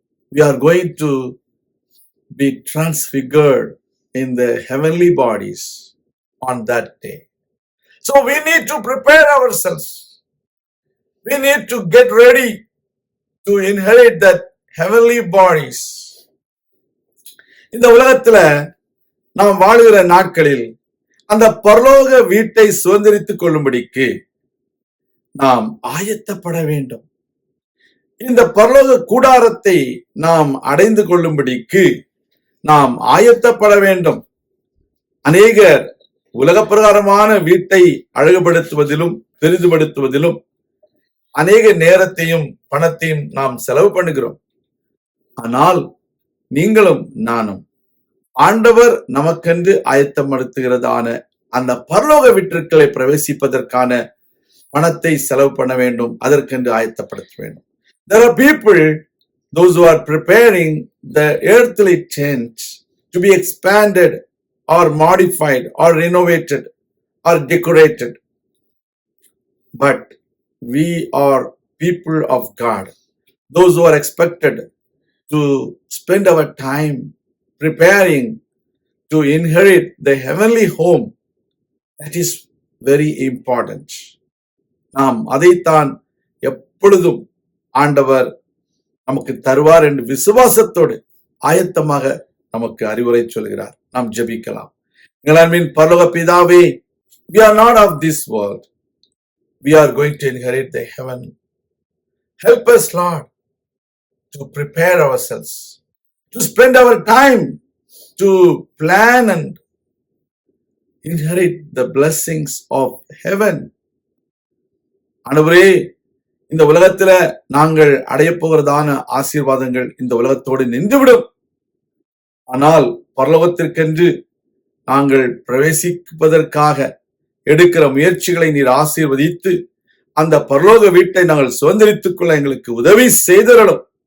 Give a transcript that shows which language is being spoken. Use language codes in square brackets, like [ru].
[en] We are going to be transfigured in the heavenly bodies on that day. So we need to prepare ourselves. We need to get ready to inherit that heavenly bodies. [ta] இந்த உலகத்துல நாம் வாழுகிற நாட்களில் அந்த பரலோக வீட்டை சுதந்திரித்துக் கொள்ளும்படிக்கு நாம் ஆயத்தப்பட வேண்டும். இந்த பரலோக கூடாரத்தை நாம் அடைந்து கொள்ளும்படிக்கு நாம் ஆயத்தப்பட வேண்டும். அநேகர் உலக பிரகாரமான வீட்டை அழகுபடுத்துவதிலும் பெரிதுபடுத்துவதிலும் அநேக நேரத்தையும் பணத்தையும் நாம் செலவு பண்ணுகிறோம். ஆனால் நீங்களும் நானும் ஆண்டவர் நமக்கென்று ஆயத்தப்படுத்துகிறதான அந்த பரலோக வீட்டிற்குள்ளே பிரவேசிப்பதற்கான பணத்தை செலவு பண்ண வேண்டும், அதற்கென்று ஆயத்தப்படுத்த வேண்டும். [en] There are people, those who are preparing the earthly tent to be expanded or modified or renovated or decorated. But we are people of God, those who are expected to spend our time preparing to inherit the heavenly home. That is very important. [ta] நாம் அதைத்தான் எப்பொழுதும் ஆண்டவர் நமக்கு தருவார் என்று விசுவாசத்தோடு ஆயத்தமாக நமக்கு அறிவுரை சொல்கிறார். நாம் ஜெபிக்கலாம். எங்களின் பரலோக பிதாவே, [en] we are not of this world. We are going to inherit the heaven. Help us, Lord, to prepare ourselves, to spend our time to plan and inherit the blessings of heaven. [ta] ஆண்டவரே, இந்த உலகத்துல நாங்கள் அடைய போகிறதான ஆசீர்வாதங்கள் இந்த உலகத்தோடு நின்றுவிடும். ஆனால் பரலோகத்திற்கென்று நாங்கள் பிரவேசிப்பதற்காக எடுக்கிற முயற்சிகளை நீர் ஆசீர்வதித்து அந்த பரலோக வீட்டை நாங்கள் சுதந்திரித்துக் கொள்ள எங்களுக்கு உதவி செய்திடலும்.